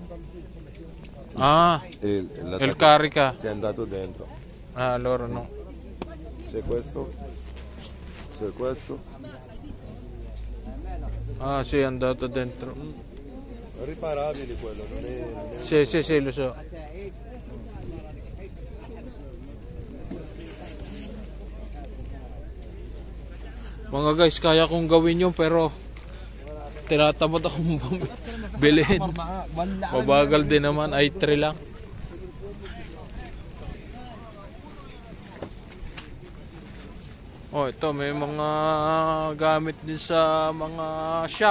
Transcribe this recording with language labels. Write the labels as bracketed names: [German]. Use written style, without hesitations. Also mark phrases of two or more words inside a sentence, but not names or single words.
[Italian] Ah, il carica. Si è andato dentro. Ah, allora no. C'è questo. C'è questo. Ah, sì, è andato dentro. Riparabile quello, non è... Sì, lo so. [Filipino] Mga guys, kaya kong gawin yun pero tinatamad akong bilhin. Mabagal din naman, ay 3 lang. Oh, ito may mga gamit din sa mga shop.